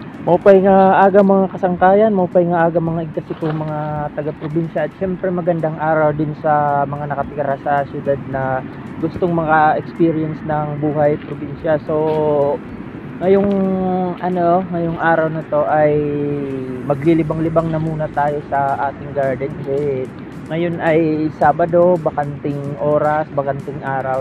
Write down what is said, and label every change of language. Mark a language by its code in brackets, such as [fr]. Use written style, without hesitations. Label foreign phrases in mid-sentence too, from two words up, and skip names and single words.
[war] Maupay nga aga mga kasangkayan, maupay nga aga mga igkasi ko mga taga-probinsya [tl] at syempre magandang araw din sa mga nakatira sa syudad na gustong maka-experience ng buhay probinsya. So ngayong araw na to ay maglilibang-libang na muna tayo sa ating garden kasi ngayon ay Sabado, bakanting oras, bakanting araw.